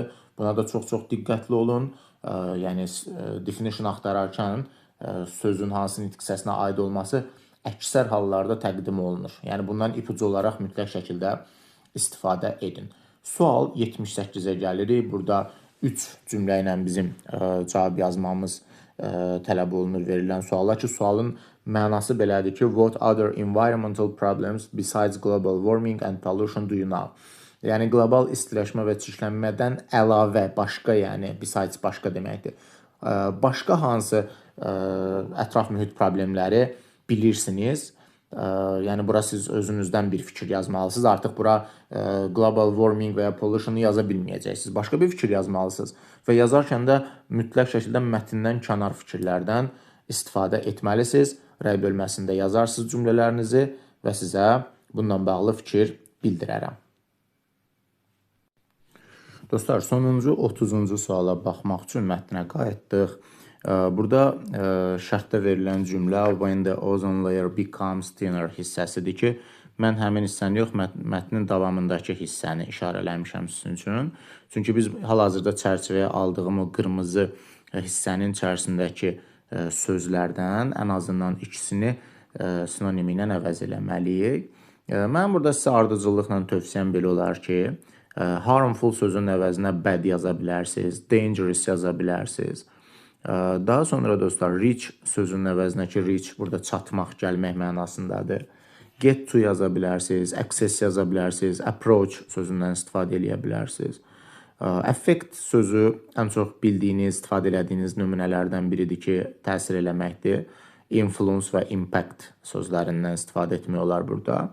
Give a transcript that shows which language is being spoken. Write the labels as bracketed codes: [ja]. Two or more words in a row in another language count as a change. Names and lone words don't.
[az] Buna da çox-çox diqqətli olun. Yəni, definition axtararkən sözün hansı nitq hissəsinə aid olması əksər hallarda təqdim olunur. Yəni, bundan ipucu olaraq mütləq şəkildə istifadə edin. Sual 78-ə gəlirik. Burada 3 cümlə ilə bizim cavab yazmamız tələb olunur verilən suala ki, sualın mənası belədir ki, [en] what other environmental problems besides global warming and pollution do you know? [az] Yəni, qlobal istiləşmə və çirklənmədən əlavə, başqa, yəni besides başqa deməkdir. Başqa hansı ətraf mühit problemləri bilirsiniz? Yəni, bura siz özünüzdən bir fikir yazmalısınız. Artıq bura [en] global warming [az] və ya pollution'u yaza bilməyəcəksiniz. Başqa bir fikir yazmalısınız və yazarkən də mütləq şəkildə mətndən kənar fikirlərdən istifadə etməlisiniz. Rəy bölməsində yazarsınız cümlələrinizi və sizə bununla bağlı fikir bildirərəm. Dostlar, sonuncu 30-cu suala baxmaq üçün mətnə qayıtdıq. Burada şərtdə verilən cümlə [en] when the ozone layer becomes thinner [az] hissəsidir ki, mən həmin hissəni yox, mətnin davamındakı hissəni işarələmişəm sizin üçün. Çünki biz hal-hazırda çərçivəyə aldığım o qırmızı hissənin içərisindəki sözlərdən ən azından ikisini sinonimi ilə əvəz eləməliyik. Mən burada sizə ardıcıllıqla tövsiyəm belə olar ki, harmful sözün əvəzinə bad yaza bilərsiniz, dangerous yaza bilərsiniz. Daha sonra dostlar, reach sözünün əvəzinə ki, reach burada çatmaq, gəlmək mənasındadır. [en] Get to [az] yaza bilərsiniz, access yaza bilərsiniz, approach sözündən istifadə edə bilərsiniz. Affect sözü ən çox bildiyiniz, istifadə elədiyiniz nümunələrdən biridir ki, təsir eləməkdir. Influence və impact sözlərindən istifadə etmək olar burada.